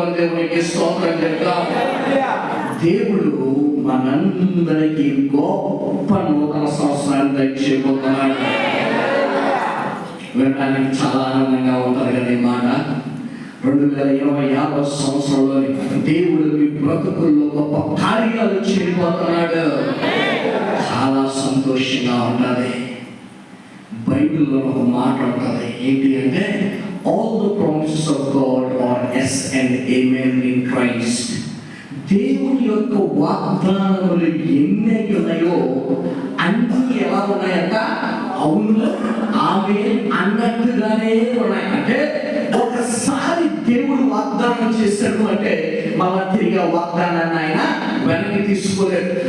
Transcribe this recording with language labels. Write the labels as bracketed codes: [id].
[te] దేవునికి స్తోత్రం చెప్తాం. దేవుడు మనందరికీ గొప్ప నూతన సంవత్సరాన్ని దయచేయబోతున్నాడు. వినడానికి చాలా ఆనందంగా ఉంటుంది కదా ఈ మాట. 2026 సంవత్సరంలో దేవుడు మీ బ్రతుకుల్లో గొప్ప కార్యాలు చేయబోతున్నాడు. చాలా సంతోషంగా ఉంటుంది. బైబిల్లో ఒక మాట ఉంటుంది, ఏంటి అంటే [en] all the promises of God are yes and amen in Christ. [te] దేవుని యొక్క వాగ్దానములు ఎన్ని ఉన్నాయో అన్ని ఎలా ఉన్నాయంట, అవును ఆమె అన్నట్టుగానే ఉన్నాయి. అంటే ఒకసారి దేవుడు వాగ్దానం చేశాడు అంటే మళ్ళా తిరిగి ఆ వాగ్దానాన్ని ఆయన వెనక్కి తీసుకోలేదు.